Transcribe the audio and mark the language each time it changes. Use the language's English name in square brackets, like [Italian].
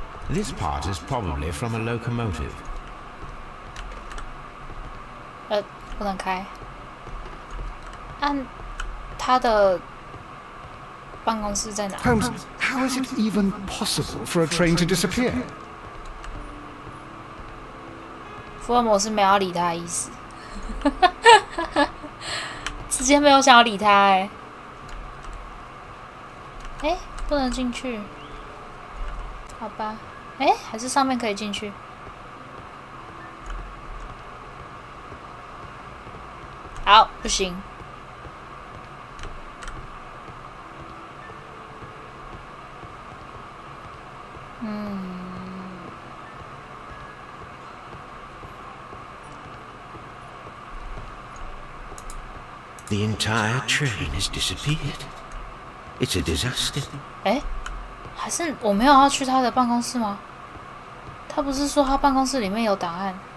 [English] This part is probably from a locomotive. [Chinese] 不能开。按他的办公室在哪 [English] Holmes, how is it even possible for a train to disappear? [Chinese] 福尔摩斯没有要理他的意思，直接没有想要理他哎、欸，不能进去，好吧，还是上面可以进去。好，不行。 [English] The entire train has disappeared. It's a disaster. [Chinese] 还是我没有要去他的办公室吗？他不是说他办公室里面有档案？